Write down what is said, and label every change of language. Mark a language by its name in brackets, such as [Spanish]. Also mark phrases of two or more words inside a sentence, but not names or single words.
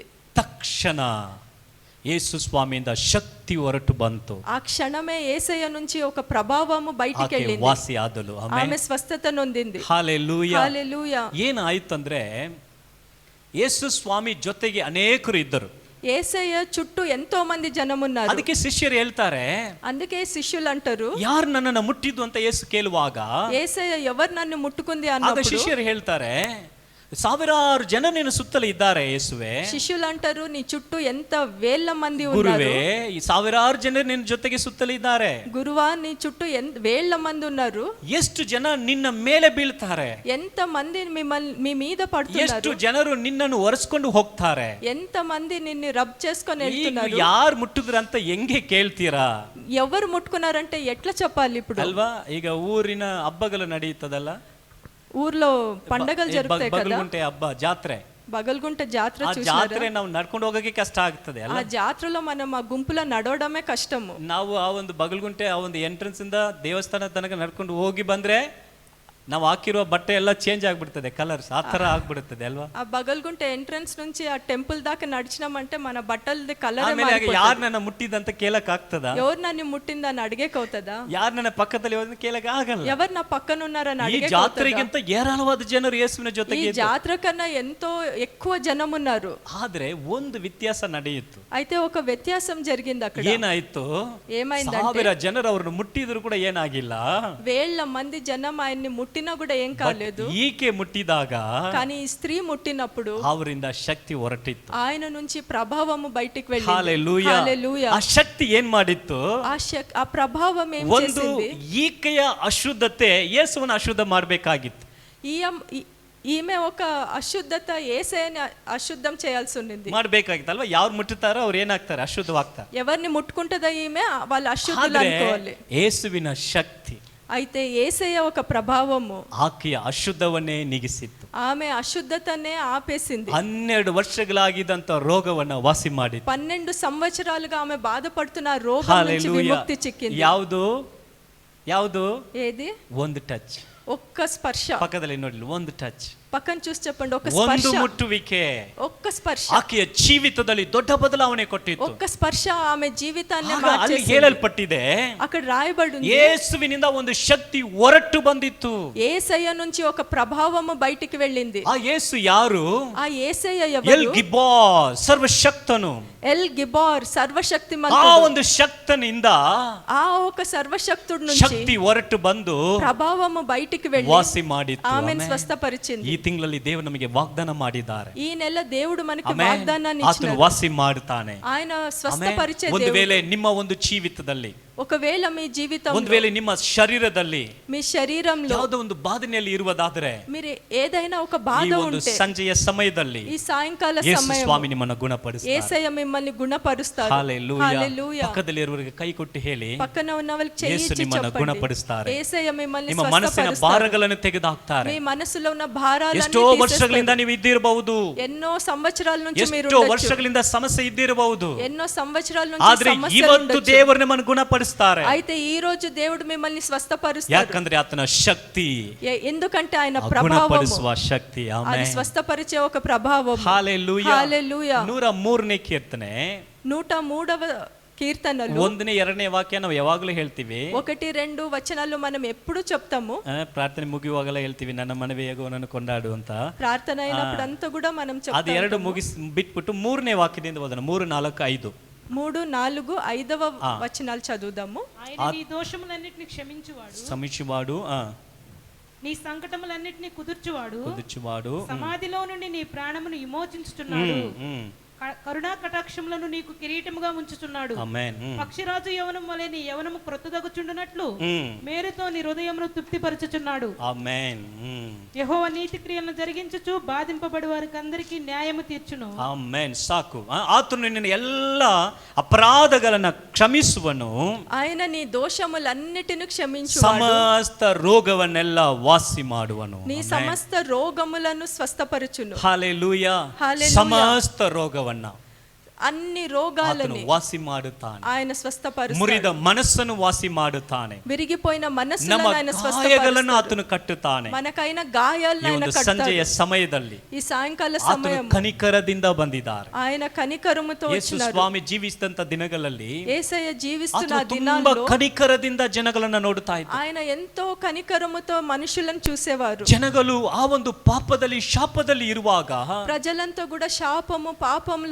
[Kannada] ತಕ್ಷಣ ಯೇಸು ಸ್ವಾಮಿಯಿಂದ ಶಕ್ತಿ ಹೊರಟು ಬಂತು. [Telugu] ఆ క్షణమే యేసయ్య నుంచి ఒక ప్రభావము బయటికి [Kannada] ಆಕೆ [Telugu] వెళ్ళింది. [Kannada] ವಾಸಿ ಆದಳು. [Telugu] ఆమె స్వస్థత నొందింది. [Kannada] ಹಲ್ಲೆಲೂಯಾ. [Telugu] హల్లెలూయా. [Kannada] ಏನಾಯ್ತಂದ್ರೆ ಯೇಸು ಸ್ವಾಮಿ ಜೊತೆಗೆ ಅನೇಕರು ಇದ್ದರು. [Telugu] యేసయ్య చుట్టూ ఎంతో మంది జనం ఉన్నారు. [Kannada] ಅದಕ್ಕೆ ಶಿಷ್ಯರು ಹೇಳ್ತಾರೆ, [Telugu] అందుకే శిష్యులు అంటారు, [Kannada] ಯಾರು ನನ್ನನ್ನು ಮುಟ್ಟಿದ್ದು ಅಂತ ಯೇಸು ಕೇಳುವಾಗ [Telugu] యేసయ్య ఎవరు నన్ను ముట్టుకుంది [Kannada] ಆಗ [Telugu] అన్నప్పుడు [Kannada] ಶಿಷ್ಯರು ಹೇಳ್ತಾರೆ, ಸಾವಿರಾರು ಜನ ನಿನ್ನ ಸುತ್ತಲೂ ಇದ್ದಾರೆ ಯೇಸುವೆ. [Telugu] శిష్యులు అంటారు, నీ చుట్టూ ఎంత వేల మంది ఉన్నారు. [Kannada] ಗುರುವೇ, ಈ ಸಾವಿರಾರು ಜನ ನಿನ್ನ ಜೊತೆಗೆ ಸುತ್ತಲೂ ಇದ್ದಾರೆ. [Telugu] గురువా, నీ చుట్టూ వేల మంది ఉన్నారు. [Kannada] ಎಷ್ಟು ಜನ ನಿನ್ನ ಮೇಲೆ ಬೀಳ್ತಾರೆ, [Telugu] ఎంత మంది మీ మీద [Kannada] ಎಷ್ಟು [Telugu] పడుతున్నారు, [Kannada] ಜನರು ನಿನ್ನನ್ನು ಒರೆಸ್ಕೊಂಡು ಹೋಗ್ತಾರೆ. [Telugu] ఎంత మంది నిన్ను రబ్ చేసుకొని [Kannada] ಈಗ [Telugu] వెళ్తున్నారు. [Kannada] ಯಾರು ಮುಟ್ಟಿದ್ರಂತ ಹೆಂಗೆ ಕೇಳ್ತೀರಾ? [Telugu] ఎవరు ముట్టుకున్నారంటే ఎట్లా చెప్పాలి ఇప్పుడు? [Kannada] ಅಲ್ವಾ? ಈಗ ಊರಿನ ಹಬ್ಬಗಳು ನಡೆಯುತ್ತದಲ್ಲ, [Telugu] ఊర్లో పండగలు జరుగుతాయి కదా, [Kannada] ಬಗಲ್ಗುಂಟೆ ಹಬ್ಬ, ಜಾತ್ರೆ. [Telugu] బగల్గుంట జాతర [Kannada] ಆ [Telugu] చూసారా? [Kannada] ಜಾತ್ರೆ ನಾವು ನಡ್ಕೊಂಡು ಹೋಗೋಕೆ ಕಷ್ಟ ಆಗ್ತದೆ [Telugu] ఆ [Kannada] ಅಲ್ಲ. [Telugu] జాతరలో మనం ఆ గుంపులో నడవడమే కష్టము. [Kannada] ನಾವು ಆ ಒಂದು ಬಗಲ್ಗುಂಟೆ ಆ ಒಂದು ಎಂಟ್ರೆನ್ಸ್ ಇಂದ ದೇವಸ್ಥಾನ ತನಕ ನಡ್ಕೊಂಡು ಹೋಗಿ ಬಂದ್ರೆ ನಾವು ಹಾಕಿರುವ ಬಟ್ಟೆ ಎಲ್ಲ ಚೇಂಜ್ ಆಗ್ಬಿಡ್ತದೆ, ಕಲರ್ಸ್ ಆ ತರ ಆಗ್ಬಿಡುತ್ತದೆ ಅಲ್ವಾ. [Telugu] ఆ బగల్గుంట ఎంట్రన్స్ నుంచి ఆ టెంపుల్ దాకా నడిచినామంటే మన బట్టలది కలర్ [Kannada] ಆಮೇಲೆ ಯಾರು ನನ್ನ ಮುಟ್ಟಿದಂತ ಕೇಳಕ್ ಆಗ್ತದ? [Telugu] ఎవరు నన్ను ముట్టిందని అడిగేకవుతుందా? [Kannada] ಯಾರು ನನ್ನ ಪಕ್ಕದಲ್ಲಿ ಹೋದ್ರೆ ಕೇಳಕ್ ಆಗಲ್ಲ. [Telugu] ఎవరు నా పక్కన ఉన్నారని [Kannada] ಈ [Telugu] అడిగే [Kannada] ಜಾತ್ರೆಗಿಂತ ಹೇರಾಳವಾದ ಜನರು ಯೇಸುವಿನ [Telugu] ఈ [Kannada] ಜೊತೆಗೆ ಇದ್ರು. [Telugu] జాతర కన్నా ఎంతో ఎక్కువ జనం ఉన్నారు. [Kannada] ಆದ್ರೆ ಒಂದು ವ್ಯತ್ಯಾಸ ನಡೆಯಿತು. [Telugu] అయితే ఒక వ్యత్యాసం జరిగింది అక్కడ. [Kannada] ಏನಾಯ್ತು? [Telugu] ఏమైందంటే [Kannada] 1000 ಜನರು ಅವ್ರನ್ನ ಮುಟ್ಟಿದ್ರು ಕೂಡ ಏನಾಗಿಲ್ಲ. [Telugu] వేల మంది జనం ఆయన్ని ముట్టినా కూడా ఏం కాలేదు. [Kannada] ಈಕೆ ಮುಟ್ಟಿದಾಗ [Telugu] కానీ ఈ స్త్రీ ముట్టినప్పుడు [Kannada] ಅವರಿಂದ ಶಕ್ತಿ ಹೊರಟಿತ್ತು. [Telugu] ఆయన నుంచి ప్రభావము బయటికి వెళ్ళింది. [Kannada] ಹಲ್ಲೆಲೂಯಾ. [Telugu] హల్లెలూయా. [Kannada] ಆ ಶಕ್ತಿ ಏನ್ ಮಾಡಿತ್ತು? [Telugu] ఆ ప్రభావం ఏం [Kannada] ಒಂದು [Telugu] చేసింది? [Kannada] ಈಕೆಯ ಅಶುದ್ಧತೆ ಯೇಸುವನ್ನು ಅಶುದ್ಧ ಮಾಡಬೇಕಾಗಿತ್ತು. [Telugu] ఈమె ఒక అశుద్ధత యేసయ్యని అశుద్ధం చేయాల్సి ఉండింది. [Kannada] ಮಾಡಬೇಕಾಗಿತ್ತಲ್ವಾ? ಯಾರು ಮುಟ್ಟುತ್ತಾರೋ ಅವ್ರು ಏನಾಗ್ತಾರೆ? ಅಶುದ್ಧವಾಗ್ತಾರೆ. [Telugu] ఎవరిని ముట్టుకుంటుందో ఈమె వాళ్ళు అశుద్ధులు [Kannada] ಆದ್ರೆ [Telugu] అనుకోవాలి. [Kannada] ಯೇಸುವಿನ ಶಕ್ತಿ, [Telugu] అయితే యేసయ్య ఒక ప్రభావము [Kannada] ಆಕೆಯ ಅಶುದ್ಧವನ್ನೇ ನೀಗಿಸಿತ್ತು. [Telugu] ఆమె అశుద్ధతనే ఆపేసింది. [Kannada] 12 ವರ್ಷಗಳಾಗಿದ್ದಂತ ರೋಗವನ್ನ ವಾಸಿ ಮಾಡಿತ್ತು. [Telugu] 12 సంవత్సరాలుగా ఆమె బాధపడుతున్న ఆ రోగం నుంచి విముక్తి చిక్కింది. [Kannada] ಯಾವುದು? [Telugu] ఏది? [Kannada] ಒಂದು ಟಚ್. [Telugu] ఒక్క స్పర్శ. [Kannada] ಪಕ್ಕದಲ್ಲಿ ನೋಡಿ, ಒಂದು ಟಚ್. [Telugu] పక్కన చూసి చెప్పండి, ఒక [Kannada] ಒಂದು [Telugu] స్పర్శ. [Kannada] ಮುಟ್ಟುವಿಕೆ [Telugu] ఒక్క స్పర్శ [Kannada] ಆಕೆಯ ಜೀವಿತದಲ್ಲಿ ದೊಡ್ಡ ಬದಲಾವಣೆ ಕೊಟ್ಟಿತ್ತು. [Telugu] ఒక్క స్పర్శ ఆమె జీవితాన్ని [Kannada] ಆಗ ಅಲ್ಲಿ [Telugu] మార్చేసింది. [Kannada] ಹೇಳಲ್ಪಟ್ಟಿದೆ, [Telugu] అక్కడ రాయబడి ఉంది, [Kannada] ಯೇಸುವಿನಿಂದ ಒಂದು ಶಕ್ತಿ ಹೊರಟು ಬಂದಿತ್ತು. [Telugu] యేసయ్య నుంచి ఒక ప్రభావము బయటికి వెళ్ళింది. [Kannada] ಆ ಯೇಸು ಯಾರು? [Telugu] ఆ యేసయ్య [Kannada] ಎಲ್ [Telugu] ఎవరు? [Kannada] ಗಿಬ್ಬಾರ್, ಸರ್ವಶಕ್ತನು. [Telugu] ఎల్ గిబార్, [Kannada] ಆ [Telugu] సర్వశక్తిమంతుడు. [Kannada] ಒಂದು ಶಕ್ತನಿಂದ [Telugu] ఆ ఒక సర్వశక్తుడి నుంచి [Kannada] ಶಕ್ತಿ ಹೊರಟು ಬಂದು [Telugu] ప్రభావము బయటికి వెళ్ళి [Kannada] ವಾಸಿ ಮಾಡಿತ್ತು. [Telugu] ఆమెను [Kannada] ಆಮೆನ್. [Telugu] స్వస్థపరిచింది. [Kannada] ಈ ತಿಂಗಳಲ್ಲಿ ದೇವರು ನಮಗೆ ವಾಗ್ದಾನ ಮಾಡಿದ್ದಾರೆ. [Telugu] ఈ నెల దేవుడు మనకి [Kannada] ಆಮೆನ್. [Telugu] వాగ్దానాన్ని [Kannada] ಆತನು [Telugu] ఇచ్చినాడు. [Kannada] ವಾಸಿ ಮಾಡುತ್ತಾನೆ. [Telugu] ఆయన [Kannada] ಆಮೆನ್. [Telugu] స్వస్థపరిచే [Kannada] ಒಂದು [Telugu] దేవుడు. [Kannada] ವೇಳೆ ನಿಮ್ಮ ಒಂದು ಜೀವಿತದಲ್ಲಿ [Telugu] ఒకవేళ మీ [Kannada] ಒಂದು [Telugu] జీవితంలో [Kannada] ವೇಳೆ ನಿಮ್ಮ ಶರೀರದಲ್ಲಿ [Telugu] మీ శరీరంలో [Kannada] ಯಾವುದೋ ಒಂದು ಬಾಧನೆಯಲ್ಲಿ ಇರುವುದಾದರೆ [Telugu] మీరు ఏదైనా ఒక [Kannada] ಈ [Telugu] బాధ [Kannada] ಒಂದು [Telugu] ఉంటే [Kannada] ಸಂಜೆಯ ಸಮಯದಲ್ಲಿ [Telugu] ఈ సాయంకాల [Kannada] ಯೇಸು [Telugu] సమయం [Kannada] ಸ್ವಾಮಿ ನಿಮ್ಮನ್ನು ಗುಣಪಡಿಸ್ತಾರೆ. [Telugu] యేసయ్య మిమ్మల్ని గుణపరుస్తాడు. హల్లెలూయా. హల్లెలూయా. [Kannada] ಪಕ್ಕದಲ್ಲಿ ಇರುವವರಿಗೆ ಕೈ ಕೊಟ್ಟು ಹೇಳಿ, [Telugu] పక్కన ఉన్న వాళ్ళకి చెయ్యి [Kannada] ಯೇಸು [Telugu] ఇచ్చి [Kannada] ನಿಮ್ಮನ್ನು [Telugu] చెప్పండి, [Kannada] ಗುಣಪಡಿಸ್ತಾರೆ. [Telugu] యేసయ్య మిమ్మల్ని [Kannada] ನಿಮ್ಮ ಮನಸ್ಸಿನ [Telugu] స్వస్థపరుస్తాడు. [Kannada] ಭಾರಗಳನ್ನು ತೆಗೆದುಹಾಕ್ತಾರೆ. [Telugu] మీ మనసులో ఉన్న భారాలన్నీ [Kannada] ಎಷ್ಟೋ ವರ್ಷಗಳಿಂದ [Telugu] తీసేస్తాడు. [Kannada] ನೀವು ಇದ್ದಿರಬಹುದು, [Telugu] ఎన్నో సంవత్సరాల నుంచి మీరు [Kannada] ಎಷ್ಟೋ [Telugu] ఉండొచ్చు. [Kannada] ವರ್ಷಗಳಿಂದ ಸಮಸ್ಯೆ ಇದ್ದಿರಬಹುದು, [Telugu] ఎన్నో సంవత్సరాల నుంచి [Kannada] ಆದ್ರೆ [Telugu] సమస్యలు [Kannada] ಇವತ್ತು [Telugu] ఉండొచ్చు. [Kannada] ದೇವರು ನಿಮ್ಮನ್ನು ಗುಣಪಡಿಸ್ತಾರೆ. [Telugu] అయితే ఈ రోజు దేవుడు మిమ్మల్ని స్వస్థపరుస్తాడు. [Kannada] ಯಾಕಂದ್ರೆ ಆತನ ಶಕ್ತಿ, [Telugu] ఎందుకంటే ఆయన [Kannada] ಆ [Telugu] ప్రభావము, [Kannada] ಗುಣಪಡಿಸುವ ಶಕ್ತಿ. [Telugu] అది [Kannada] ಆಮೆನ್. [Telugu] స్వస్థపరిచే ఒక ప్రభావం. [Kannada] ಹಲ್ಲೆಲೂಯಾ. [Telugu] హల్లెలూయా. [Kannada] 103ನೇ ಕೀರ್ತನೆ [Telugu] 103వ కీర్తనలు [Kannada] 1ನೇ 2ನೇ ವಾಕ್ಯ ನಾವು ಯಾವಾಗಲೂ ಹೇಳ್ತೀವಿ. [Telugu] 1-2 వచనాలు మనం ఎప్పుడు చెప్తాము. [Kannada] ಪ್ರಾರ್ಥನೆ ಮುಗಿಯುವಾಗಲೇ ಹೇಳ್ತೀವಿ, ನನ್ನ ಮನವಿ ಯೆಹೋವನನ್ನು ಕೊಂಡಾಡು ಅಂತ. [Telugu] ప్రార్థన అయినప్పుడు అంతా కూడా మనం [Kannada] ಅದು [Telugu] చెప్తాము. [Kannada] ಎರಡು ಮುಗಿಸಿ ಬಿಟ್ಬಿಟ್ಟು 3ನೇ ವಾಕ್ಯದಿಂದ ಓದೋಣ. [Telugu] 3, 4, 5. 3, 4, 5వ వచనాలు చదువుదాము. ఆయన నీ దోషములన్నిటిని క్షమించువాడు, క్షమించువాడు, నీ సంకటములన్నిటిని కుదుర్చువాడు, కుదుర్చువాడు, సమాధిలో నుండి నీ ప్రాణమును విమోచించుచున్నాడు, ఉమ్, కరుణా కటాక్షములను నీకు కిరీటముగా ఉంచుచున్నాడు. ఆమేన్. పక్షిరాజు యవనం వలె నీ యవనము క్రొత్తదగుచుండునట్లు ఉమ్, మేలుతో నీ హృదయమును తృప్తిపరచుచున్నాడు. ఆమేన్. యెహోవా నీతి క్రియలను జరిగించుచు బాధింపబడి వారికి అందరికీ న్యాయము తీర్చును. [Kannada] ಆಮೆನ್. ಸಾಕು. ಆತನು ನಿನ್ನ ಎಲ್ಲ ಅಪರಾಧಗಳನ್ನು ಕ್ಷಮಿಸುವನು, [Telugu] ఆయన నీ దోషములన్నిటిని క్షమించు, [Kannada] ಸಮಸ್ತ ರೋಗವನ್ನೆಲ್ಲ ವಾಸಿ ಮಾಡುವನು. [Telugu] నీ సమస్త రోగములను స్వస్థపరచును. [Kannada] ಹಲ್ಲೆಲೂಯಾ. [Telugu] హల్లెలూయా. [Kannada] ಸಮಸ್ತ ರೋಗವನ್ನ [Telugu] అన్ని [Kannada] ಆತನು [Telugu] రోగాలని [Kannada] ವಾಸಿ ಮಾಡುತ್ತಾನೆ. [Telugu] ఆయన స్వస్థపరుస్తాడు. [Kannada] ಮುರಿದ ಮನಸ್ಸನ್ನು ವಾಸಿ ಮಾಡುತ್ತಾನೆ. [Telugu] విరిగిపోయిన మనస్సులను [Kannada] ನಮ್ಮ [Telugu] ఆయన [Kannada] ಗಾಯಗಳನ್ನು [Telugu] స్వస్థపరుస్తాడు. [Kannada] ಆತನು ಕಟ್ಟುತ್ತಾನೆ. [Telugu] మనకైన గాయాలను [Kannada] ಈ [Telugu] ఆయన [Kannada] ಒಂದು [Telugu] కడతాడు. [Kannada] ಸಂಜೆಯ ಸಮಯದಲ್ಲಿ [Telugu] ఈ సాయంకాల [Kannada] ಆತನು [Telugu] సమయం [Kannada] ಕನಿಕರದಿಂದ ಬಂದಿದ್ದಾರೆ. [Telugu] ఆయన కనికరముతో [Kannada] ಯೇಸು [Telugu] వచ్చినారు. [Kannada] ಸ್ವಾಮಿ ಜೀವಿಸಿದಂತ ದಿನಗಳಲ್ಲಿ [Telugu] యేసయ్య జీవిస్తున్న [Kannada] ಆತನು ತುಂಬಾ [Telugu] దినాల్లో [Kannada] ಕನಿಕರದಿಂದ ಜನಗಳನ್ನ ನೋಡುತ್ತಾ ಇದ್ದ. [Telugu] ఆయన ఎంతో కనికరముతో మనుషులను చూసేవారు. [Kannada] ಜನಗಳು ಆ ಒಂದು ಪಾಪದಲ್ಲಿ ಶಾಪದಲ್ಲಿ ಇರುವಾಗ [Telugu] ప్రజలంతా కూడా శాపము పాపంలో